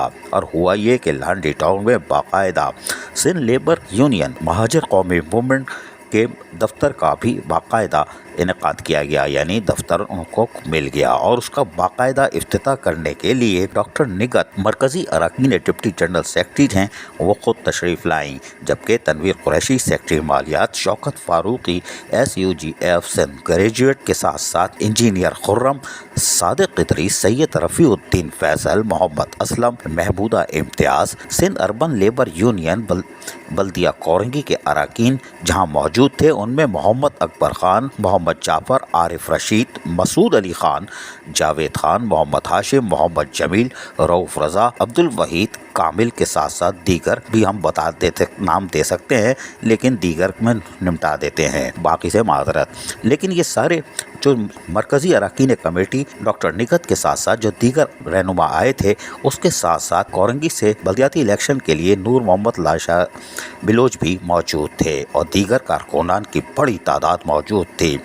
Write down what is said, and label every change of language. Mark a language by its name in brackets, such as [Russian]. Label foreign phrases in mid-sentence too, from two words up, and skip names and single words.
[Urdu] اور ہوا یہ کہ لانڈھی ٹاؤن میں باقاعدہ سندھ لیبر یونین مہاجر قومی موومنٹ کے دفتر کا بھی باقاعدہ انعقاد کیا گیا، یعنی دفتر ان کو مل گیا اور اس کا باقاعدہ افتتاح کرنے کے لیے ڈاکٹر نگہت مرکزی ارکان [English] deputy general secretary [Urdu] ہیں، وہ خود تشریف لائیں، جبکہ تنویر قریشی سیکریٹری مالیات، شوکت فاروقی SUGF سندھ گریجویٹ کے ساتھ ساتھ انجینئر خرم, صادق ادریس، سید رفیع الدین فیصل، محمد اسلم، محمودہ امتیاز، سندھ اربن لیبر یونین بلدیہ کورنگی کے ارکان جہاں موجود تھے، ان میں محمد اکبر خان، محمد جعفر، عارف رشید، مسعود علی خان، جاوید خان، محمد ہاشم، محمد جمیل، رؤف رضا، عبدالوحید، کامل کے ساتھ ساتھ دیگر بھی ہم بتا دیتے نام دے سکتے ہیں، لیکن دیگر میں نمٹا دیتے ہیں، باقی سے معذرت. لیکن یہ سارے جو مرکزی ارکان کمیٹی ڈاکٹر نگہت کے ساتھ ساتھ جو دیگر رہنما آئے تھے، اس کے ساتھ ساتھ کورنگی سے بلدیاتی الیکشن کے لیے نور محمد لاشا بلوچ بھی موجود تھے اور دیگر کارکنان کی بڑی تعداد موجود تھی.